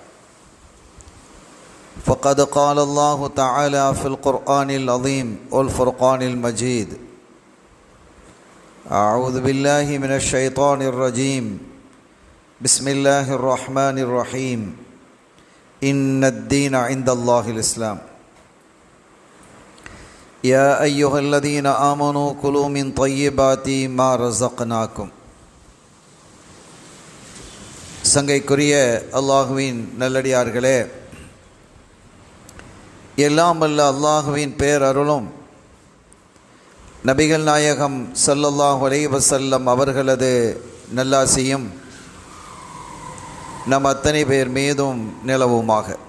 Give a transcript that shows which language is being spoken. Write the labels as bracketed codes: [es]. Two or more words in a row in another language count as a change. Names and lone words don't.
[ar] فقد قال الله تعالى في القرآن العظيم والفرقان المجيد: أعوذ بالله من الشيطان الرجيم، بسم الله الرحمن الرحيم، إن الدين عند الله الإسلام. يا أيها الذين آمنوا كلوا من طيبات ما رزقناكم. [ta] சங்கைக்குரிய அல்லாஹுவின் நல்லடியார்களே, எல்லாம் வல்ல அல்லாஹுவின் பேரருளும் நபிகள் நாயகம் [ar] صلى الله عليه وسلم [ta] அவர்களது நல்லாசியும் நம் அத்தனை பேர் மீதும் நிலவுமாக.